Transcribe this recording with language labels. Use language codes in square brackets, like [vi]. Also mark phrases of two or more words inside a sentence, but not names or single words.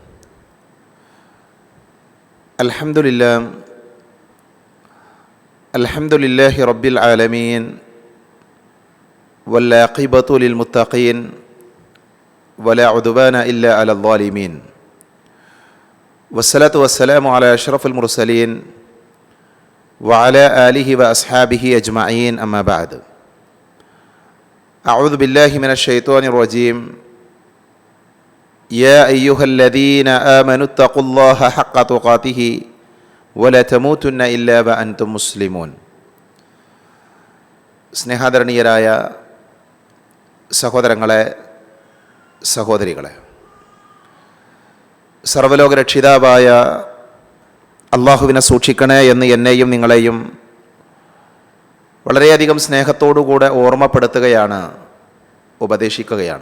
[ar] الحمد لله رب العالمين والعاقبة للمتقين ولا عدوان إلا على الظالمين والصلاة والسلام على أشرف المرسلين وعلى آله وأصحابه أجمعين أما بعد. أعوذ بالله من الشيطان الرجيم. يا أيها الذين آمنوا اتقوا الله حق تقاته ولا تموتن إلا وأنتم مسلمون. [ml] സ്നേഹാദരണീയരായ സഹോദരങ്ങളെ, സഹോദരികളെ, സർവ്വലോക രക്ഷിതാവായ അള്ളാഹുവിനെ സൂക്ഷിക്കണേ എന്ന് എന്നെയും നിങ്ങളെയും വളരെയധികം സ്നേഹത്തോടുകൂടെ ഓർമ്മപ്പെടുത്തുകയാണ്, ഉപദേശിക്കുകയാണ്.